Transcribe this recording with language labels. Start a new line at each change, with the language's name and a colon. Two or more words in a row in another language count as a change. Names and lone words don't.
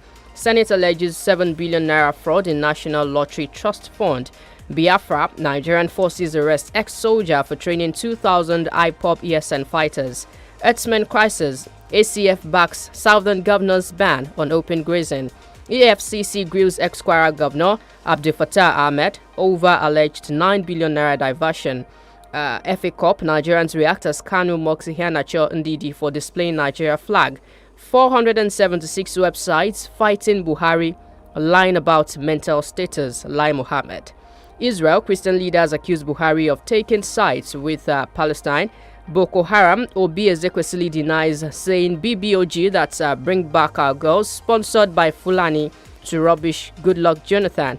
English: Senate alleges 7 billion naira fraud in National Lottery Trust Fund. Biafra, Nigerian forces arrest ex-soldier for training 2,000 IPOB ESN fighters. Herdsmen crisis, ACF backs Southern Governor's ban on open grazing. EFCC grills ex-Kwara Governor Abdel Fattah Ahmed over alleged 9 billion naira diversion. FA Cup, Nigerians react as Kanu mocks Iheanacho Ndidi for displaying Nigeria flag. 476 websites fighting Buhari, lying about mental status, Lai Mohammed. Israel, Christian leaders accuse Buhari of taking sides with Palestine. Boko Haram, Obi Ezekwesili denies, saying BBOG that bring back our girls, sponsored by Fulani, to rubbish Goodluck Jonathan.